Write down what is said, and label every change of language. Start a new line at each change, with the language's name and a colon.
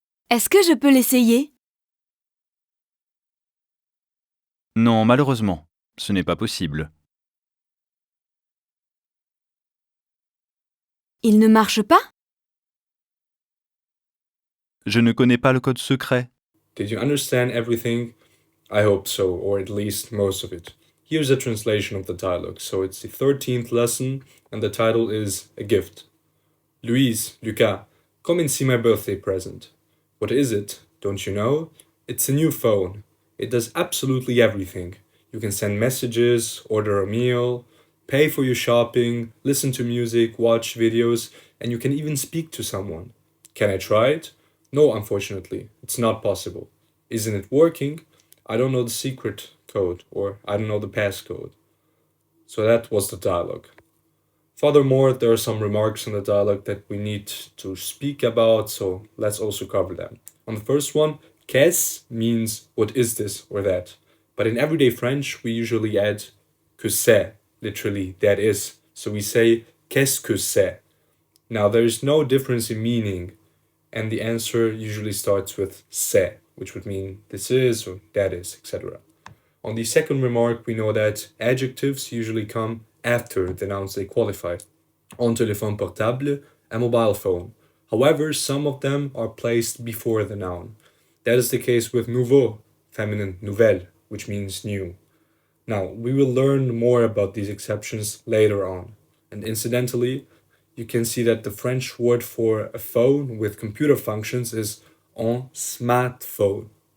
French: Est-ce que je peux l'essayer? Non, malheureusement, ce n'est pas possible. Il ne marche pas? Je ne connais pas le code secret.
English: Did you understand everything? I hope so, or at least most of it. Here's a translation of the dialogue. So it's the 13th lesson, and the title is A Gift. Louise, Lucas, come and see my birthday present. What is it? Don't you know? It's a new phone. It does absolutely everything. You can send messages, order a meal, pay for your shopping, listen to music, watch videos, and you can even speak to someone. Can I try it? No, unfortunately, it's not possible. Isn't it working? I don't know the secret code, or I don't know the passcode. So that was the dialogue. Furthermore, there are some remarks in the dialogue that we need to speak about, so let's also cover them. On the first one, qu'est-ce means what is this or that. But in everyday French, we usually add
French: que c'est,
English: literally that is. So we say
French: qu'est-ce que c'est.
English: Now there is no difference in meaning, and the answer usually starts with c'est, which would mean this is or that is, etc. On the second remark, we know that adjectives usually come after the nouns they qualify.
French: Un téléphone portable,
English: a mobile phone. However, some of them are placed before the noun. That is the case with nouveau, feminine nouvelle, which means new. Now, we will learn more about these exceptions later on. And incidentally, you can see that the French word for a phone with computer functions is
French: un smartphone.